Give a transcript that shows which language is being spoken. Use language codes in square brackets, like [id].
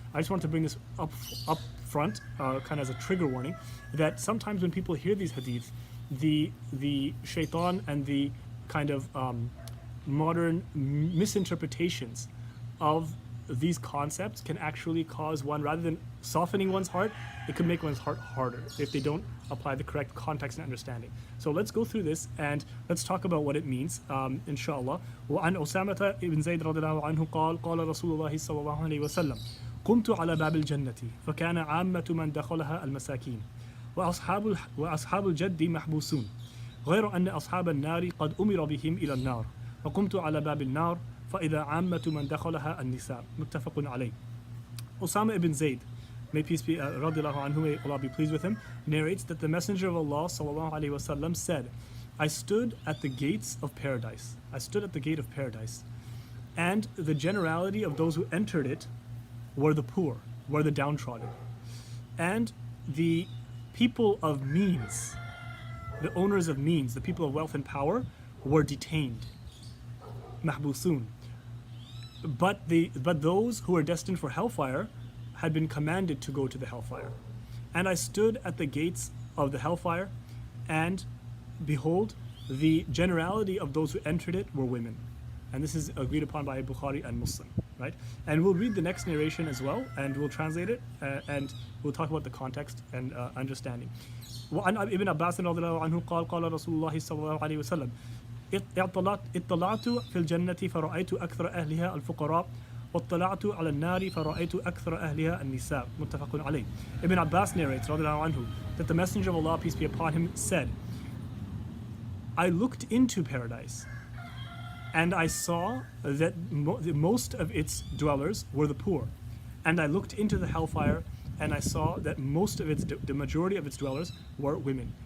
[en] I just want to bring this up front, kind of as a trigger warning, that sometimes when people hear these hadiths, the shaitan and the kind of modern misinterpretations of these concepts can actually cause one, rather than softening one's heart, it could make one's heart harder if they don't apply the correct context and understanding. So let's go through this and let's talk about what it means, inshallah. [ar] وعن أسامة بن زيد رضي الله عنه قال قال رسول الله صلى الله عليه وسلم قمت على باب الجنة فكان عامة من دخلها المساكين وأصحاب الجد محبوسون غير أن أصحاب النار قد أمر بهم إلى النار وقمت على باب النار فإذا عامة من دخلها النساء متفق عليه. [en] Usama ibn Zayd, may peace be radiallahu anhu, may Allah be pleased with him, narrates that the Messenger of Allah sallallahu alaihi wasallam said, I stood at the gates of paradise. I stood at the gate of paradise, and the generality of those who entered it were the poor, were the downtrodden, and the people of means, the owners of means, the people of wealth and power, were detained, mahbusun. But those who were destined for hellfire had been commanded to go to the hellfire. And I stood at the gates of the hellfire, and behold, the generality of those who entered it were women. And this is agreed upon by Bukhari and Muslim, right? And we'll read the next narration as well, and we'll translate it, and we'll talk about the context and understanding. [ar] وعن ابن عباس رضي الله عنه قال قال رسول الله صلى الله عليه وسلم اطلعت في الجنة فرأيت أكثر أهلها الفقراء واطلعت على النار فرأيت أكثر أهلها النساء متفق عليه. [en] Ibn Abbas narrates [ar] رضي الله عنه [en] that the Messenger of Allah, peace be upon him, said, I looked into paradise and I saw that most of its dwellers were the poor, and I looked into the hellfire and I saw that the majority of its dwellers were women.